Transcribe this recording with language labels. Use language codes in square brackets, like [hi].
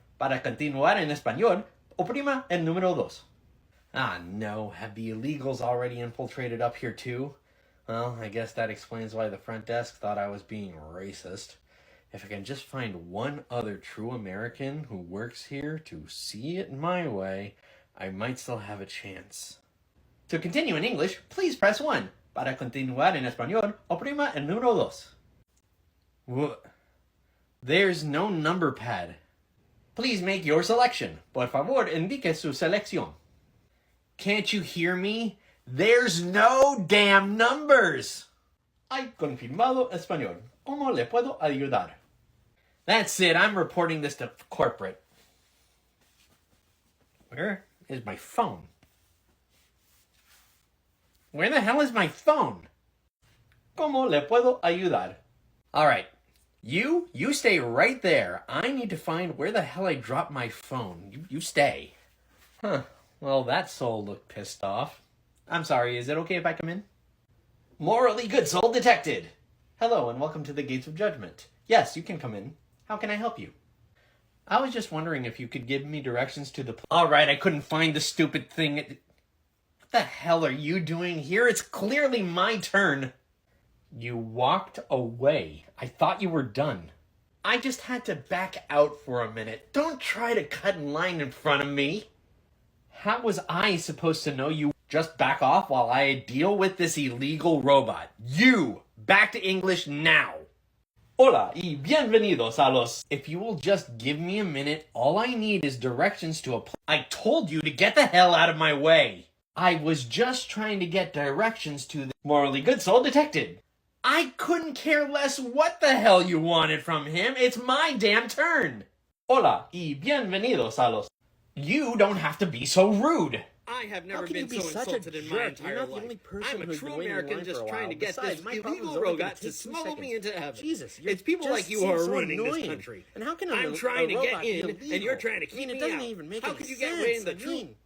[es] Para continuar en español, oprima el número 2. Ah, no. [en] Have the illegals already infiltrated up here too? Well, I guess that explains why the front desk thought I was being racist. If I can just find one other true American who works here to see it my way, I might still have a chance. To continue in English, please press 1. [es] Para continuar en español, oprima el número 2. [en] What? There's no number pad. Please make your selection. [es] Por favor, indique su selección. [en] Can't you hear me? There's no damn numbers! [es] Hay confirmado español. ¿Cómo le puedo ayudar? [en] That's it. I'm reporting this to corporate. Where is my phone? Where the hell is my phone? [es] ¿Cómo le puedo ayudar? [en] Alright. You stay right there. I need to find where the hell I dropped my phone. You stay. Huh. Well, that soul looked pissed off. I'm sorry, is it okay if I come in? Morally good soul detected! Hello, and welcome to the Gates of Judgment. Yes, you can come in. How can I help you? I was just wondering if you could give me directions to the... Alright, I couldn't find the stupid thing. What the hell are you doing here? It's clearly my turn. You walked away. I thought you were done. I just had to back out for a minute. Don't try to cut in line in front of me. How was I supposed to know you just back off while I deal with this illegal robot? You! Back to English now! [es] Hola y bienvenidos a los... [en] If you will just give me a minute, all I need is directions to a... I told you to get the hell out of my way! I was just trying to get directions to the... Morally good soul detected! I couldn't care less what the hell you wanted from him. It's my damn turn. [es] Hola y bienvenidos a los... [en] You don't have to be so rude. I have never been so insulted in my entire life. I'm a true American just trying to get this illegal robot to smuggle me into heaven. Jesus, it's people like you who are ruining this country. And how can I'm trying to get in, and you're trying to keep me out. How could you get away in the truth?